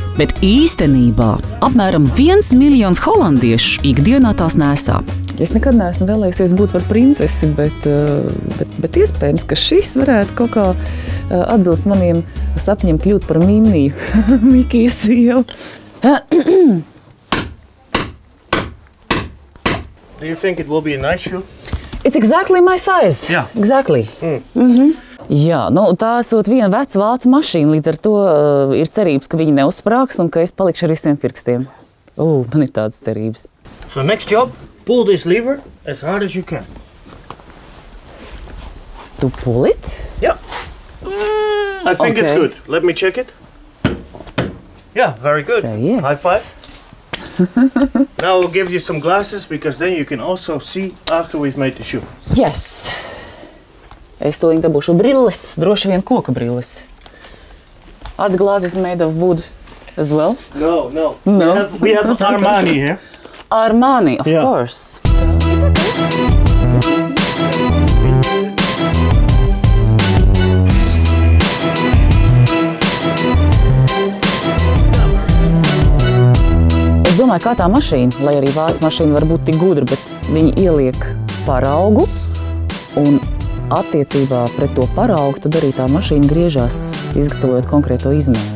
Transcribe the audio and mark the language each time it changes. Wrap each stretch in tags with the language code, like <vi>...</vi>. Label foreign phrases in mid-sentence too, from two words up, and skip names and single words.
<lv>Bet īstenībā apmēram 1 miljons holandiešu ikdienā tās nesā. Es nekad neesmu vēlējusies būt par princesi, bet iespējams, ka šis varētu kaut kā atbilst maniem sapņiem kļūt par Minniju, Mikiju sievu.</lv> <en>Do you think it will be a nice shoe? It's exactly my size. Yeah. Exactly.</en> <lv>Jā, nu, tā esot viena veca vācu mašīna, līdz ar to ir cerības, ka viņi neuzsprāgs un ka es palikšu ar visiem pirkstiem. Man ir tādas cerības.</lv> <en>So next job, pull this lever as hard as you can. Tu pull it? Yeah. I think it's Okay. good. Let me check it. Yeah, very good. So, yes. High five. Now we'll give you some glasses because then you can also see after we've made the shoe. Yes.</en> <lv>Es to dabūšu brilles, droši vien koka brilles.</lv> <en>Are the glasses made of wood as well? No. No. We have Armani here. Armani, of Yeah. course.</en> <lv>Es domāju, kā tā mašīna, lai arī vācu mašīna var būt tik gudra, bet viņi ieliek paraugu un attiecībā pret to paraugu tad arī tā mašīna griežās, izgatavojot konkrēto izmēru.</lv>